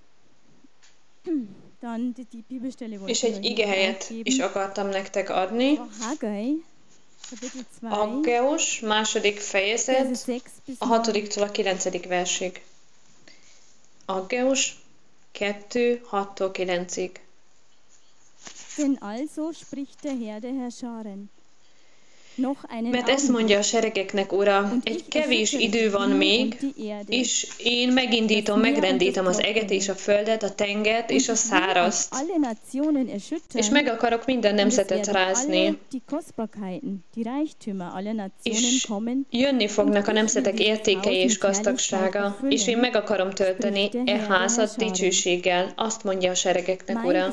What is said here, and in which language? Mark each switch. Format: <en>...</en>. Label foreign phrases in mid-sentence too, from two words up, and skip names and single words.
<hu>És egy igehelyet is akartam nektek adni. Aggeus, 2. fejezet, a 6-tól a 9. versig. Aggeus 2, 6-tól 9-ig.</hu> <de>Denn also spricht der Herr der Herrscharen.</de> <hu>Mert ezt mondja a seregeknek, Ura, egy kevés idő van még, és én megindítom, megrendítem az eget és a földet, a tengert és a szárazt, és meg akarok minden nemzetet rázni, és jönni fognak a nemzetek értékei és gazdagsága, és én meg akarom tölteni e házat dicsőséggel, azt mondja a seregeknek, Ura.</hu>